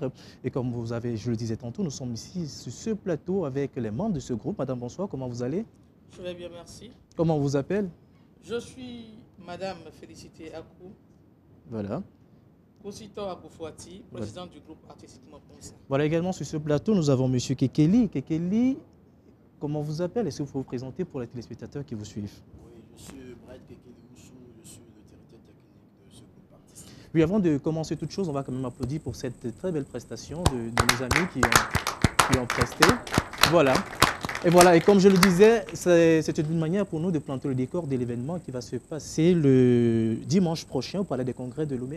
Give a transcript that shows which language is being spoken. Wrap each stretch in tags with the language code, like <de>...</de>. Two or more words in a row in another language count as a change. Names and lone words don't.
<fr>Et comme je le disais tantôt, nous sommes ici sur ce plateau avec les membres de ce groupe. Madame, bonsoir, comment vous allez? Je vais bien, merci. Comment on vous appelle? Je suis Madame Félicité Akou. Voilà. Consitor Akoufouati, président du groupe artistique Maupenseng. Voilà, également sur ce plateau, nous avons M. Kekeli. Kekeli, comment on vous appelle? Est-ce que vous pouvez vous présenter pour les téléspectateurs qui vous suivent? Oui, je suis Bright Kekeli Oussou, je suis le directeur technique de ce groupe artistique. Oui, avant de commencer toute chose, on va quand même applaudir pour cette très belle prestation de nos amis qui ont presté. Voilà. Et voilà, et comme je le disais, c'est une manière pour nous de planter le décor de l'événement qui va se passer le dimanche prochain au Palais des Congrès de Lomé.</fr>